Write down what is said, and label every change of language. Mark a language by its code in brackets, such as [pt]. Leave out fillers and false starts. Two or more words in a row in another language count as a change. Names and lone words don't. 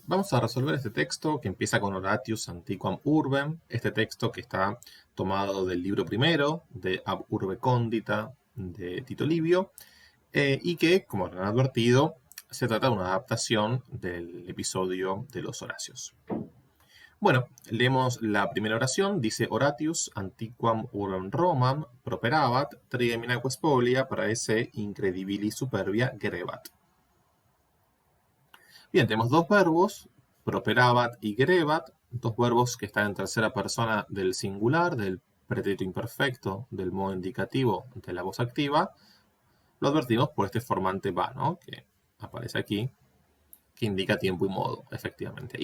[es] Vamos a resolver este texto que empieza con [la] Horatius Antiquam Urbem, [es] este texto que está tomado del libro primero de Ab Urbe Condita de Tito Livio, y que, como han advertido, se trata de una adaptación del episodio de los Horacios. Bueno, leemos la primera oración, dice [la] Horatius Antiquam Urbem Romam properabat trigeminaque spolia para esse incredibili superbia gerebat. [es] Bien, tenemos dos verbos, properabat y gerebat, dos verbos que están en tercera persona del singular, del pretérito imperfecto, del modo indicativo de la voz activa. Lo advertimos por este formante va, ¿no? Que aparece aquí, que indica tiempo y modo, efectivamente.